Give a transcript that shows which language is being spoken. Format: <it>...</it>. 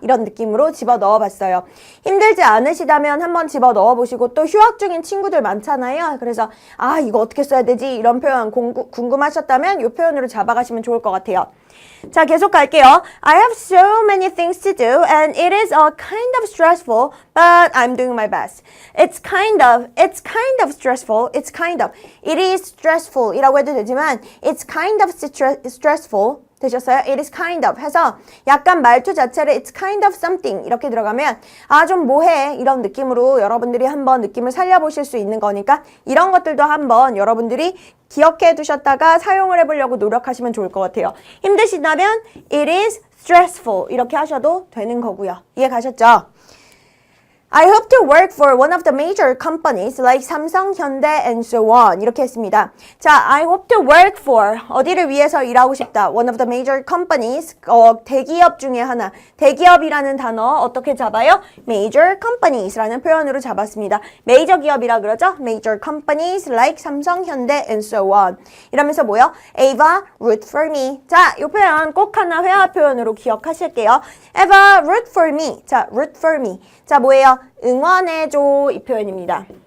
<ko>이런 느낌으로 집어넣어 봤어요. 힘들지 않으시다면 한번 집어넣어 보시고 또 휴학 중인 친구들 많잖아요. 그래서 아, 이거 어떻게 써야 되지? 이런 표현 궁금하셨다면 이 표현으로 잡아가시면 좋을 것 같아요. 자, 계속 갈게요.</ko> <en>I have so many things to do and it is all kind of stressful, but I'm doing my best. It's kind of stressful. It is stressful</en> <ko>이라고 해도 되지만</ko> <en>it's kind of stressful.</en> <ko>되셨어요? It is kind of 해서 약간 말투 자체를</ko> <en>it's kind of something</en> <ko>이렇게 들어가면 아, 좀 뭐해 이런 느낌으로 여러분들이 한번 느낌을 살려보실 수 있는 거니까 이런 것들도 한번 여러분들이 기억해 두셨다가 사용을 해보려고 노력하시면 좋을 것 같아요. 힘드시다면</ko> <en>it is stressful</en> <ko>이렇게 하셔도 되는 거고요. 이해 가셨죠?</ko> <en>I hope to work for one of the major companies like 삼성, 현대, and so on.</en> <ko>이렇게 했습니다. 자,</ko> <en>I hope to work for</en> <ko>어디를 위해서 일하고 싶다.</ko> <en>One of the major companies.</en> <ko>대기업 중에 하나. 대기업이라는 단어 어떻게 잡아요? Major companies라는 표현으로 잡았습니다. 메이저 기업이라 그러죠?</ko> <en>Major companies like 삼성, 현대, and so on.</en> <ko>이러면서 뭐요?</ko> <en>Ava, root for me.</en> <ko>자, 이 표현 꼭 하나 회화 표현으로 기억하실게요.</ko> <en>Ava, root for me. 자, root for me.</en> <ko>자, 뭐예요? 응원해줘 이 표현입니다.</ko>